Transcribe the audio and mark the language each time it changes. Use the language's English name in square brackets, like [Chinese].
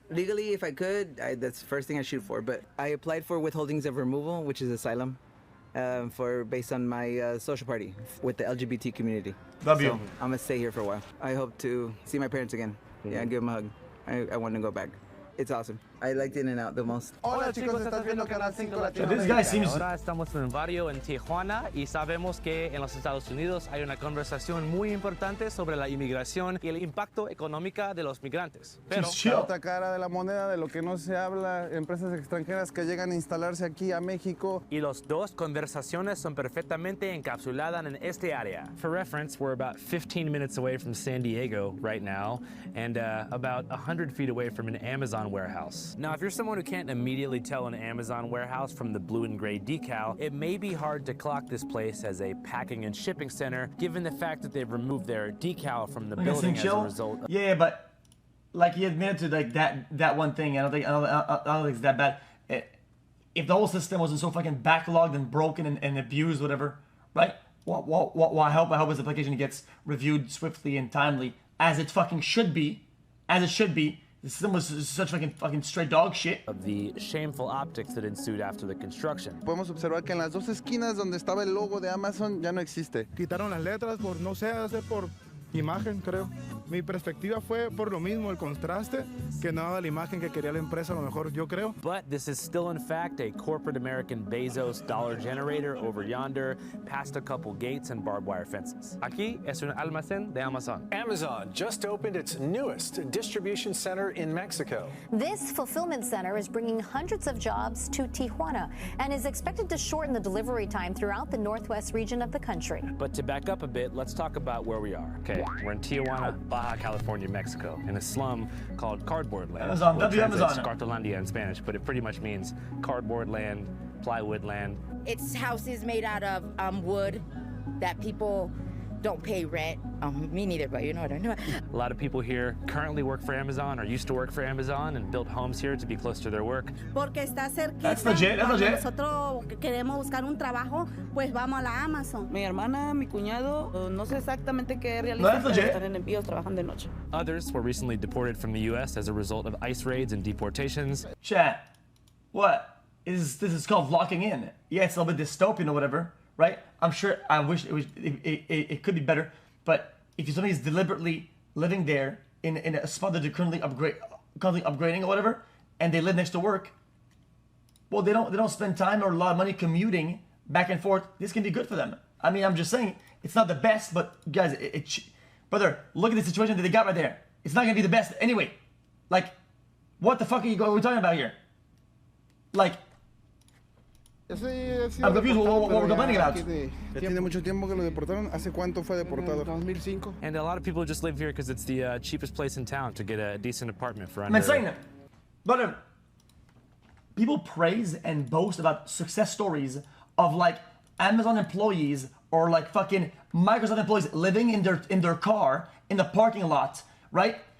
[English] Legally, if I could, that's the first thing I shoot for. But I applied for withholdings of removal, which is asylum, based on my social party with the LGBT community. Love you. So I'm gonna stay here for a while. I hope to see my parents again. Yeah, and give them a hug. I want to go back. It's awesome. I liked In-N-Out the most. [Spanish] Hola chicos, estás viendo Canal 5 Latino. [English] This guy seems... [Spanish] Ahora estamos en un barrio en Tijuana y sabemos que en los Estados Unidos hay una conversación muy importante sobre la inmigración y el impacto económico de los migrantes. Pero la otra cara de la moneda de lo que no se habla, empresas extranjeras que llegan a instalarse aquí a México. Y las dos conversaciones son perfectamente encapsuladas en este área. [English] For reference, we're about 15 minutes away from San Diego right now and about 100 feet away from an Amazon warehouse. Now, if you're someone who can't immediately tell an Amazon warehouse from the blue and gray decal, it may be hard to clock this place as a packing and shipping center, given the fact that they've removed their decal from the building as a result. Yeah, but like he admitted to like that one thing. I don't think it's that bad. If the whole system wasn't so fucking backlogged and broken and abused, whatever, right? Well, I hope his application gets reviewed swiftly and timely, as it fucking should be. As it should be. The system was such fucking straight dog shit. Of the shameful optics that ensued after the construction. [Spanish] Podemos observar que en las dos esquinas donde estaba el logo de Amazon ya no existe. Quitaron las letras por, no sé, por imagen, creo. Mi perspectiva fue por lo mismo, el contraste, que no daba la imagen que quería la empresa, a lo mejor, yo creo. [English] But this is still, in fact, a corporate American Bezos dollar generator over yonder, past a couple gates and barbed wire fences. [Spanish] Aquí es un almacén de Amazon. [English] Amazon just opened its newest distribution center in Mexico. This fulfillment center is bringing hundreds of jobs to Tijuana and is expected to shorten the delivery time throughout the northwest region of the country. But to back up a bit, let's talk about where we are. Okay, we're in Tijuana, Baja California, Mexico, in a slum called Cardboard Land. Amazon, Well, it translates Amazon. Cartolandia in Spanish, but it pretty much means cardboard land, plywood land. It's houses made out of wood that people don't pay rent. Me neither, but you know what I know. A lot of people here currently work for Amazon or used to work for Amazon and built homes here to be close to their work. [Spanish] Porque está cerquita. [English] That's legit, that's legit. [Spanish] Nosotros queremos buscar un trabajo, pues vamos a la Amazon. Mi hermana, mi cuñado, no sé exactamente qué realizan, [English] That's [Spanish] pero [English] legit. [Spanish] están en envíos, trabajan de noche. [English] Others were recently deported from the U.S. as a result of ICE raids and deportations. Chat, what is this? Is called locking in. Yeah, it's a little bit dystopian or whatever, right? I'm sure. I wish it could be better, but if somebody's deliberately living there in a spot that they're currently upgrading or whatever, and they live next to work, well, they don't spend time or a lot of money commuting back and forth. This can be good for them. I mean, I'm just saying it's not the best, but guys, brother, look at the situation that they got right there. It's not gonna be the best anyway. Like, what the fuck are we talking about here? Like, I'm confused what we're complaining about. [Spanish] Tiene mucho tiempo que lo deportaron. ¿Hace cuánto fue deportado? 2005. [English] And a lot of people just live here because it's the cheapest place in town to get a decent apartment for I'm under... saying that. But people praise and boast about success stories of like Amazon employees or like fucking Microsoft employees living in their car in the parking lot, right?